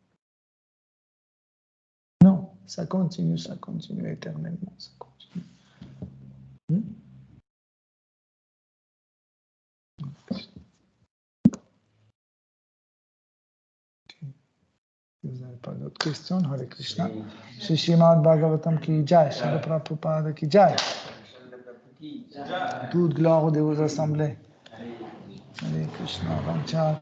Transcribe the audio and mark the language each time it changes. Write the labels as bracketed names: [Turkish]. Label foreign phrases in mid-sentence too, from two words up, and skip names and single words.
[French] Non, ça continue éternellement, ça continue. Vous n'avez pas d'autres questions? [Sanskrit] Hare Krishna. [Hindi] Shri Srimad Bhagavatam ki jai, Srila Prabhupada ki jai. [French] Toute gloire de vos assemblées. [Sanskrit] Hare Krishna, Vancha